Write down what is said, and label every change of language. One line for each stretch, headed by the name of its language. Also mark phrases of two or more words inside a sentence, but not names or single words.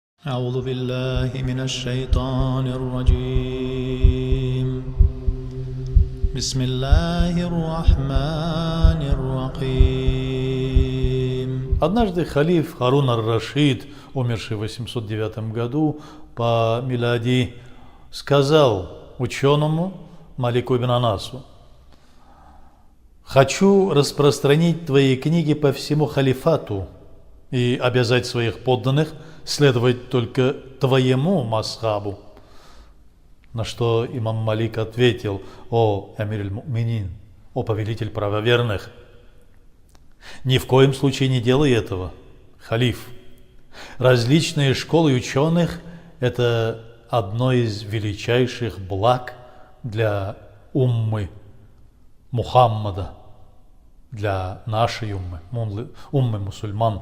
Arabic: أعوذ بالله من الشيطان الرجيم بسم الله الرحمن الرحيم.
Russian: Однажды халиф Харун ар-Рашид, умерший в 809 году по милади, сказал ученому Малику ибн Анасу: «Хочу распространить твои книги по всему халифату и обязать своих подданных следовать только твоему масхабу». На что имам Малик ответил: «О
Arabic: أمير المؤمنين,
Russian: о повелитель правоверных, ни в коем случае не делай этого, халиф. Различные школы ученых – это одно из величайших благ для уммы Мухаммада, для нашей уммы мусульман.